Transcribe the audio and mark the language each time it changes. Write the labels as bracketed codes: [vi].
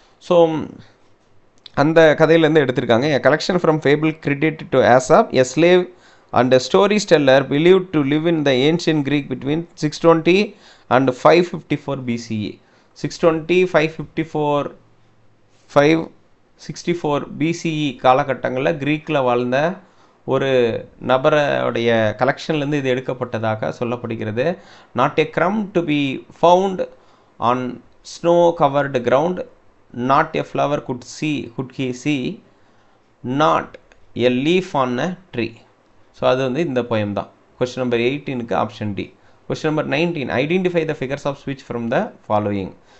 [ta] So அந்த கதையிலேருந்து எடுத்திருக்காங்க. [en] A collection from fable credited to Aesop, a slave and a storyteller believed to live in the ancient Greek between 620 and 554 BCE. [ta] 620, 554, 564 BCE காலகட்டங்களில் கிரீக்கில் வாழ்ந்த ஒரு நபருடைய கலெக்ஷன்லேருந்து இது எடுக்கப்பட்டதாக சொல்லப்படுகிறது. [en] Not a crumb to be found on snow covered ground, not a flower could he see, not a leaf on a tree. [ta] So அது வந்து இந்த போயம் தான். Question number 18க்கு option D. Question number 19. [en] Identify the figures of speech from the following.